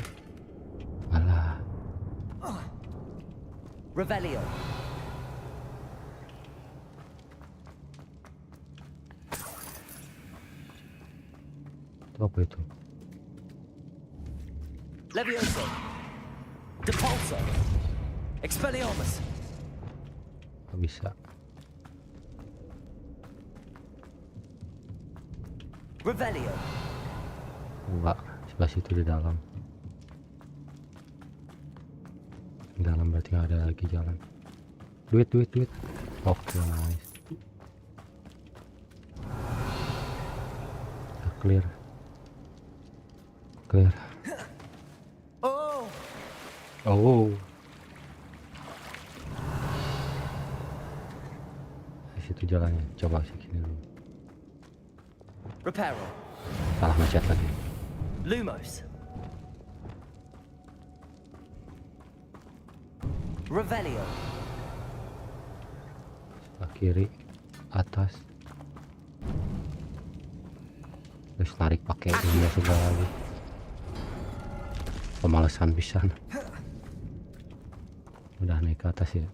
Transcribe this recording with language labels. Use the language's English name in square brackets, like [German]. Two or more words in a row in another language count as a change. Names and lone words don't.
[Indonesian] Alah. Revelio. Itu apa itu? Levioso. Depulso. Expelliarmus. Gak bisa. Revelio. Enggak, sebelah situ di dalam. Di dalam berarti nggak ada lagi jalan. Duit. Oke, nice. Clear. Oh. Di situ jalannya. Coba sini dulu. Reparo. Salah macet lagi. Lumos. Revelio. Sebelah kiri, atas. Terus tarik pakai ini segala lagi. Pemalasan pisan. Udah naik ke atas ya.